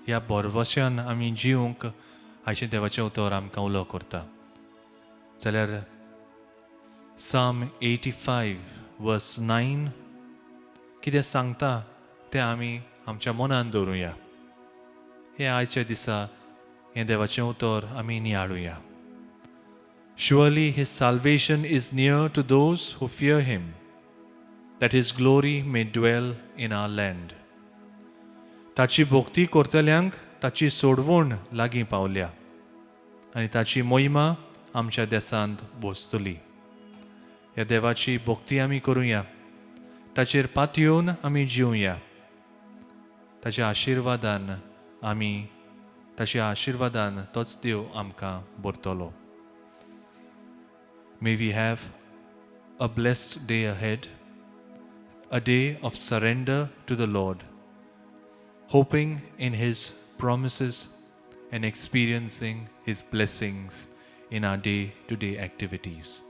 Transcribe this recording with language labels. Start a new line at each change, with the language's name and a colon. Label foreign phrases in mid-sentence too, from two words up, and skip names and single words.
Konkani: ह्या बरवशान आमी जिवंक हाचें देवाचें उतर आमकां उलो करता जाल्यार Psalm 85 verse 9 कितें सांगता तें आमी आमच्या मनान दवरुया हे आयच्या दिसा हें देवाचें उतर आमी नियाळुया
English: Surely his salvation is near to those who fear him, that his glory may dwell in our land.
Konkani: ताची भोक्ती करतल्यांक ताची सोडवण लागीं पावल्या आनी ताची मोहिमा आमच्या देसांत बोसतली ह्या देवाची भोक्ती आमी करुया ताचेर पातयेवन आमी जिवया ताच्या आशिर्वादान तोच देव आमकां भरतलो
English: May we have a blessed day ahead, a day of surrender to the Lord, hoping in His promises and experiencing His blessings in our day-to-day activities.